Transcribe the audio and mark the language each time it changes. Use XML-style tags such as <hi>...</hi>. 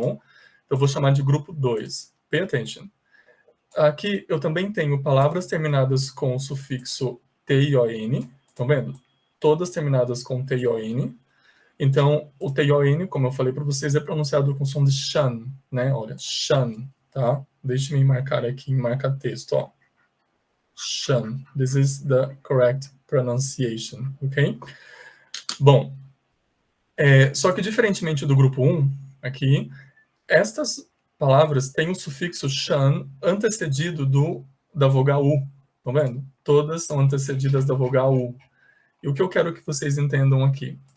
<pt>Então, eu vou chamar de grupo 2.</pt> <en>Pay attention.</en> <pt>Aqui eu também tenho palavras terminadas com o sufixo TION, estão vendo? Todas terminadas com TION. Então, o TION, como eu falei para vocês, é pronunciado com som de shan, né? Olha, shan, tá? Deixe-me marcar aqui em marca-texto, ó. Shan.</pt> <en>This is the correct pronunciation, ok?</en> <pt>Bom, só que diferentemente do grupo 1, aqui, estas palavras têm o sufixo shan antecedido da vogal U, estão vendo? Todas são antecedidas da vogal U. E o que eu quero que vocês entendam aqui?</pt>